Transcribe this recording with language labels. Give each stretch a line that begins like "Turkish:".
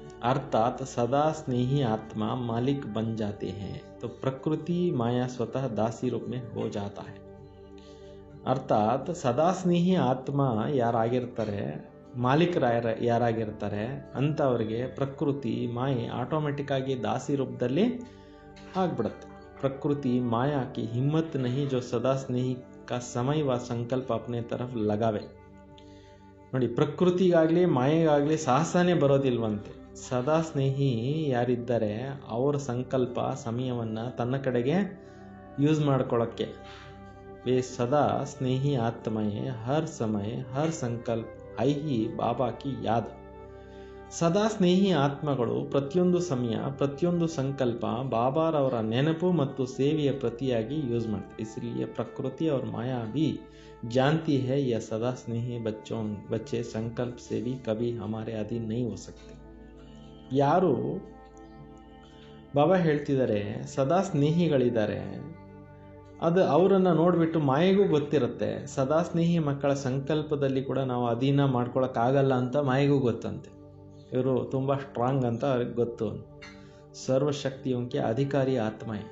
Hindi: अर्थात सदा स्नेही आत्मा मालिक बन जाते हैं तो प्रकृति माया स्वतः दासी रूप में हो जाता है. अर्थात सदा स्नेही
Kannada: ಆತ್ಮ ಯಾರಾಗಿರ್ತಾರೆ, ಯಾರಾಗಿರ್ತಾರೆ ಅಂಥವ್ರಿಗೆ ಪ್ರಕೃತಿ ಮಾಯೆ ಆಟೋಮೆಟಿಕ್ ಆಗಿ ದಾಸಿ ರೂಪದಲ್ಲಿ ಆಗ್ಬಿಡುತ್ತೆ.
Hindi: ಪ್ರಕೃತಿ माया की हिम्मत नहीं जो सदा स्नेही का समय व संकल्प अपने तरफ लगावे.
Kannada: ನೋಡಿ, ಪ್ರಕೃತಿಗಾಗಲಿ ಮಾಯೆಗಾಗಲಿ ಸಾಹಸನೇ ಬರೋದಿಲ್ವಂತೆ. ಸದಾ ಸ್ನೇಹಿ ಯಾರಿದ್ದಾರೆ ಅವರ ಸಂಕಲ್ಪ ಸಮಯವನ್ನು ತನ್ನ ಕಡೆಗೆ ಯೂಸ್ ಮಾಡ್ಕೊಳ್ಳೋಕ್ಕೆ.
Hindi: वे सदा स्नेही आत्माएं हर समय हर संकल्प है ही बाबा की याद.
Kannada: ಸದಾ ಸ್ನೇಹಿ ಆತ್ಮಗಳು ಪ್ರತಿಯೊಂದು ಸಮಯ ಪ್ರತಿಯೊಂದು ಸಂಕಲ್ಪ ಬಾಬಾರವರ ನೆನಪು ಮತ್ತು ಸೇವೆಯ ಪ್ರತಿಯಾಗಿ ಯೂಸ್ ಮಾಡ್ತಾರೆ.
Hindi: इसलिए प्रकृति और माया भी जानती है यह सदा स्नेही बच्चे संकल्प से भी कभी हमारे अधीन नहीं हो सकते.
Kannada: ಯಾರು ಬಾಬಾ ಹೇಳ್ತಿದ್ದಾರೆ ಸದಾ ಸ್ನೇಹಿಗಳಿದ್ದಾರೆ ಅದು ಅವರನ್ನು ನೋಡಿಬಿಟ್ಟು ಮಾಯೆಗೂ ಗೊತ್ತಿರುತ್ತೆ. ಸದಾ ಸ್ನೇಹಿ ಮಕ್ಕಳ ಸಂಕಲ್ಪದಲ್ಲಿ ಕೂಡ ನಾವು ಅಧೀನ ಮಾಡ್ಕೊಳಕ್ಕಾಗಲ್ಲ ಅಂತ ಮಾಯೆಗೂ ಗೊತ್ತಂತೆ. ಇವರು ತುಂಬ ಸ್ಟ್ರಾಂಗ್ ಅಂತ ಅವ್ರಿಗೆ ಗೊತ್ತು.
Hindi: ಸರ್ವಶಕ್ತಿಯೋಂಕೆ ಅಧಿಕಾರಿ ಆತ್ಮ.